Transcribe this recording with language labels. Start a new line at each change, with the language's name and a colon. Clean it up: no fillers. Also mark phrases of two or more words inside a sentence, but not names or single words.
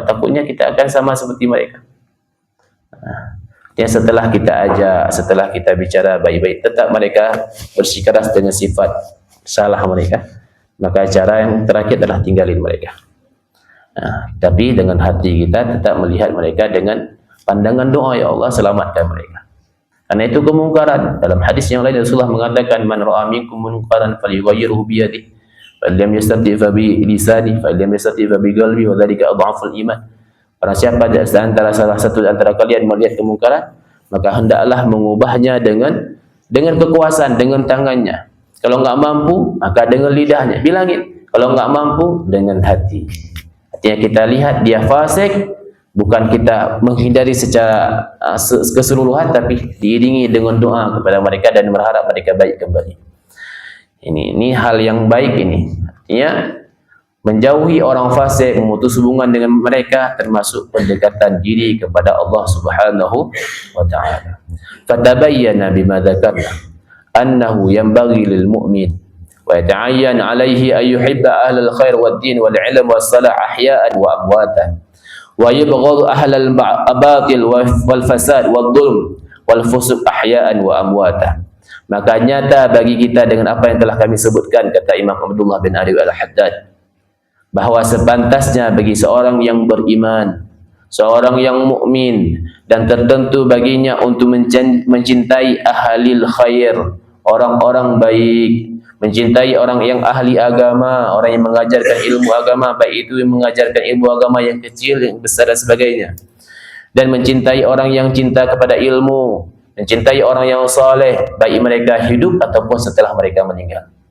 Indonesian: Takutnya kita akan sama seperti mereka. Ya, setelah kita ajak, setelah kita bicara baik-baik, tetap mereka bersikeras dengan sifat salah mereka, maka cara yang terakhir adalah tinggalin mereka. Tapi dengan hati kita tetap melihat mereka dengan pandangan doa, ya Allah selamatkan mereka. Karena itu kemungkaran. Dalam hadis yang lain Rasulullah mengatakan,
Arabic: من رأى منكم منكرا فليغيره بيده، فلم يستطع فبلسانه، فلم يستطع فبقلبه، وذلك أضعف الإيمان.
Indonesian: Barang siapa di antara salah satu di antara kalian melihat kemungkaran, maka hendaklah mengubahnya dengan kekuasaan, dengan tangannya. Kalau enggak mampu, maka dengan lidahnya, bilangin. Kalau enggak mampu, dengan hati. Artinya kita lihat dia fasik, bukan kita menghindari secara keseluruhan, tapi diiringi dengan doa kepada mereka dan berharap mereka baik kembali. Ini hal yang baik ini. Artinya menjauhi orang fasik, memutus hubungan dengan mereka termasuk pendekatan diri kepada Allah
Arabic: سبحانه وتعالى. فتبين بما ذكرنا أنه ينبغي للمؤمن ويتعين عليه أن يحب أهل الخير والدين والعلم والصلاح أحياء وأمواتا ويبغض أهل الباطل والفساد والظلم والفسوق أحياء وأمواتا.
Indonesian: Maka nyata bagi kita dengan apa yang telah kami sebutkan, kata Imam Abdullah bin Ali al-Haddad, bahawa sepantasnya bagi seorang yang beriman, seorang yang mukmin, dan tertentu baginya untuk mencintai
Arabic: أهل الخير,
Indonesian: orang-orang baik, mencintai orang yang ahli agama, orang yang mengajarkan ilmu agama, baik itu yang mengajarkan ilmu agama yang kecil, yang besar dan sebagainya, dan mencintai orang yang cinta kepada ilmu, mencintai orang yang saleh, baik mereka hidup ataupun setelah mereka meninggal.